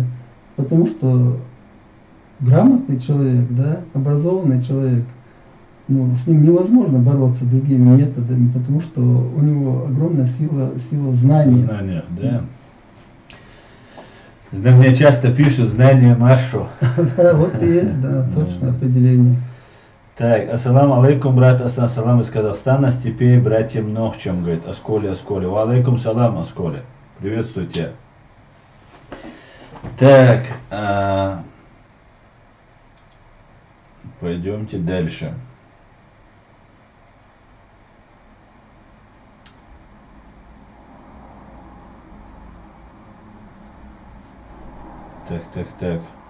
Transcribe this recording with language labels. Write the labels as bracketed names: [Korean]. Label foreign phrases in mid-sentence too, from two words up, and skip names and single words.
[Russian] Потому что грамотный человек, да, образованный человек, с ним невозможно бороться другими методами, потому что у него огромная сила знаний. Знаниях, да. Мне часто пишут знания Машу. Да, вот и есть, да, точное определение. Так, [Arabic] السلام عليكم, [Russian] брат Асан, салам из Казахстана, степей братьям Нохчам, говорит, Асколи. [Arabic] وعليكم السلام, Асколи. [Russian] Приветствую тебя. Так, пойдемте дальше. Так.